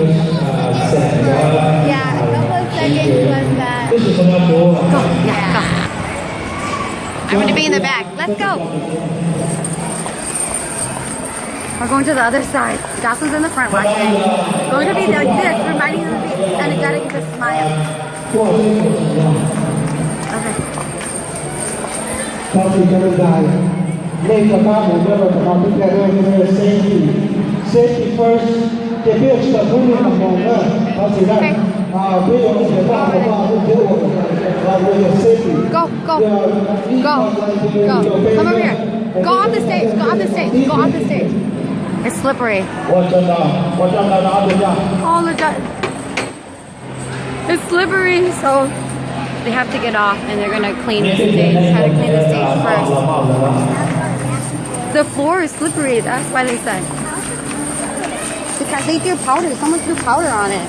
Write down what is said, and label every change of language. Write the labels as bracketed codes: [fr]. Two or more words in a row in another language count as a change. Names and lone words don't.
[en] Yeah, a couple of seconds was that. Go, yeah, go. I want to be in the back. Let's go. We're going to the other side. Jocelyn's in the front watching. Going to be like this, reminding you to be energetic and just smile. Okay. [yue] 當時嘅就係呢個家門一路同我哋嘅呢 [en] safety first [yue] 嘅標準觀念同樣咧，當時咧比如我哋嘅話都叫我哋 safety [en] Go, go, go, go. Come over here. Go off the stage. Go off the stage. Go off the stage. It's slippery. [yue] 我真係拿住呀。 [en] Oh, look at it's slippery. So they have to get off and they're gonna clean the stage. Try to clean the stage first. The floor is slippery. That's why they said. Because they threw powder. Someone threw powder on it.